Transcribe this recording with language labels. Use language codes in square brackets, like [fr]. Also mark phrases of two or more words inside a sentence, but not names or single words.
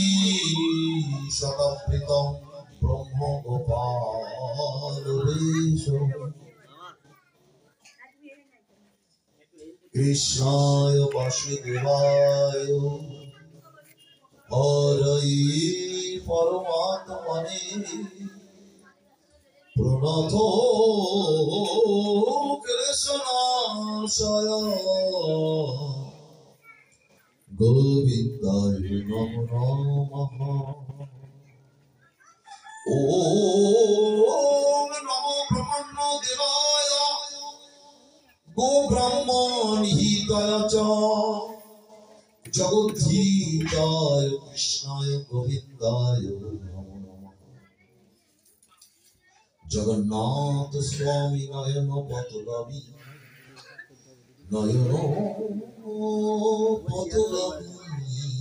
[sa] শতপ্রীতং ব্রহ্ম গোপাল কৃষ্ণায় বাসুদেবায় হরয়ে পরমাত্মনে প্রণত ক্লেশনাশয় গোবিন্দায় নমো নমঃ ওম নমো ব্রহ্মণ্য দেবায় গো ব্রাহ্মণ হিতায় চ জগদ্ধিতায় কৃষ্ণায় গোবিন্দায় নমো নমঃ জগন্নাথ স্বামী নয়ন পতগামী নয়ন পতগামী